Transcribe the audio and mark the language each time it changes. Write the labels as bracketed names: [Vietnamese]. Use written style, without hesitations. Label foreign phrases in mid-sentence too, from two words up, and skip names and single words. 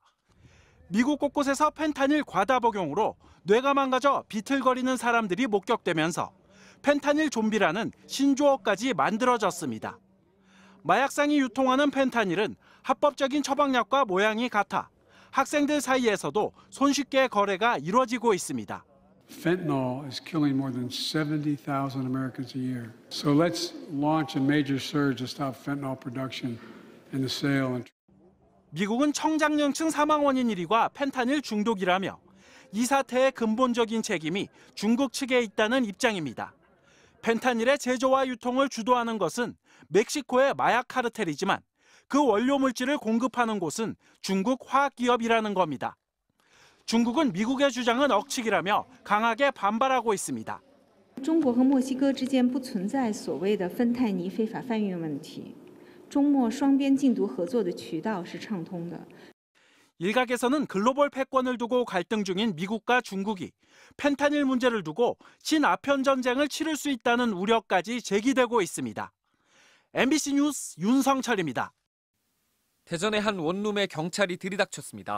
[Korean] 미국 곳곳에서 펜타닐 과다 복용으로 뇌가 망가져 비틀거리는 사람들이 목격되면서 펜타닐 좀비라는 신조어까지 만들어졌습니다. 마약상이 유통하는 펜타닐은 합법적인 처방약과 모양이 같아 학생들 사이에서도 손쉽게 거래가 이루어지고 있습니다. [English] Fentanyl is killing more than 70,000 Americans a year. So let's launch a major surge to stop fentanyl production and the sale. [Korean] 미국은 청장년층 사망 원인 1위가 펜타닐 중독이라며 이 사태의 근본적인 책임이 중국 측에 있다는 입장입니다. 펜타닐의 제조와 유통을 주도하는 것은 멕시코의 마약 카르텔이지만 그 원료 물질을 공급하는 곳은 중국 화학기업이라는 겁니다. 중국은 미국의 주장은 억측이라며 강하게 반발하고 있습니다. [Chinese] 中国和墨西哥之间不存在所谓的芬太尼非法贩运问题，中墨双边禁毒合作的渠道是畅通的。 [Korean] 일각에서는 글로벌 패권을 두고 갈등 중인 미국과 중국이 펜타닐 문제를 두고 친아편 전쟁을 치를 수 있다는 우려까지 제기되고 있습니다. MBC 뉴스 윤성철입니다. 대전의 한 원룸에 경찰이 들이닥쳤습니다.